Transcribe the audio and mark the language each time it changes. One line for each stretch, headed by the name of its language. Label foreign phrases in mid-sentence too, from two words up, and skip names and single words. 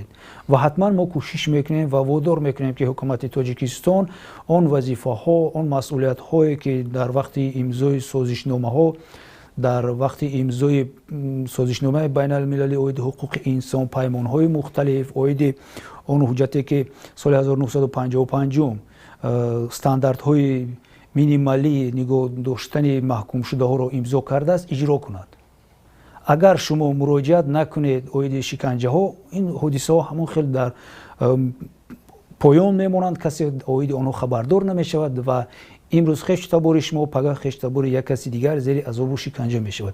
Tajik: و حتما ما کوشش میکنیم و وادار میکنیم که حکومت تاجیکستان اون وظیفه ها، اون مسئولیت هایی که در وقت امضای سازشنامه ها، در وقت امضای سازشنامه بین المللی اوید حقوق انسان، پیمان های مختلف، اوید اون حجتی که سال 1955 стандартҳои минималии нигоҳ доштани маҳкумшудаҳоро имзо кардааст, иҷро кунад. агар шумо муроҷиат накунед оиди шиканҷаҳо, ин ҳодисаҳо ҳамон хел дар поён мемонанд, касе оиди онҳо хабардор намешавад ва имрӯз хештабори шумо, пагah хештабори як каси дигар зери азобу шиканҷа мешавад.